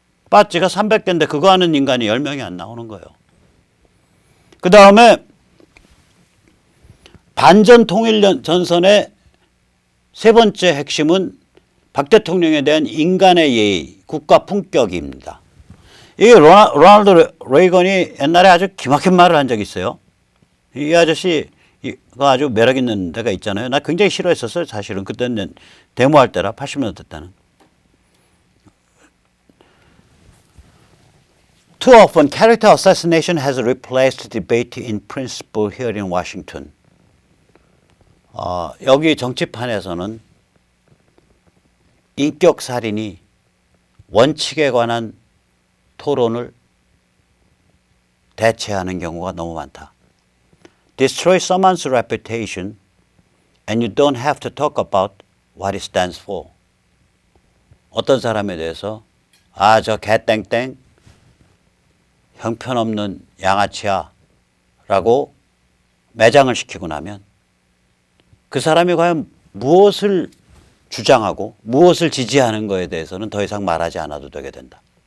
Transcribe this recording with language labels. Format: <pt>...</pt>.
<ko>빠찌가 300개인데 그거 하는 인간이 10명이 안 나오는 거예요. 그 다음에 반전 통일전선의 세 번째 핵심은 박 대통령에 대한 인간의 예의, 국가 품격입니다. 이게 로널드 레이건이 옛날에 아주 기막힌 말을 한 적이 있어요. 이 아저씨가 아주 매력 있는 데가 있잖아요. 나 굉장히 싫어했었어요. 사실은 그때는 데모할 때라 80년대 때는.</ko> <en>Too often, character assassination has replaced debate in principle here in Washington.</en> <ko>여기 정치판에서는 인격살인이 원칙에 관한 토론을 대체하는 경우가 너무 많다.</ko> <en>Destroy someone's reputation and you don't have to talk about what it stands for.</en> <ko>어떤 사람에 대해서 저 개땡땡 형편없는 양아치야 라고 매장을 시키고 나면 그 사람이 과연 무엇을 주장하고 무엇을 지지하는 것에 대해서는 더 이상 말하지 않아도 되게 된다.</ko>